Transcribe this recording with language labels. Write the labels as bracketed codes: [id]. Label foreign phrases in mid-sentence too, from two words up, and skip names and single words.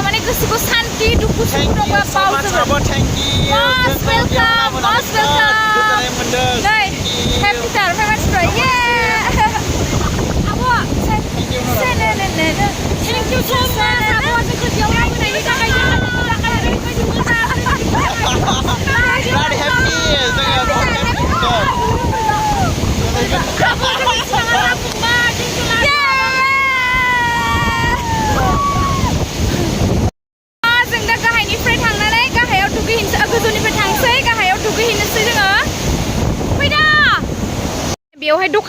[brx] गोसोखौ सान्थि दुखु सुखु [en] Thank [brx] दंबा [en] you so much, [brx] बावजोबो [en] Abo. Thank you. Most welcome, most welcome. Goodbye, Mundo. [brx] नै [en] happy star [brx] ओमफ्राय मानसिफ्रा ये आब' [en] thank you so much [brx] आब' जोंखौ बेयाव लाबोनायनि थाखाय ओरैबायदि मोजां [en] Very happy. [brx] जों दा गाहायनिफ्राय थांनानै गाहायाव दुगैहैनोसै गोजौनिफ्राय थांसै गाहायाव दुगैहैनोसै जोङो फैदा बेवहाय दखान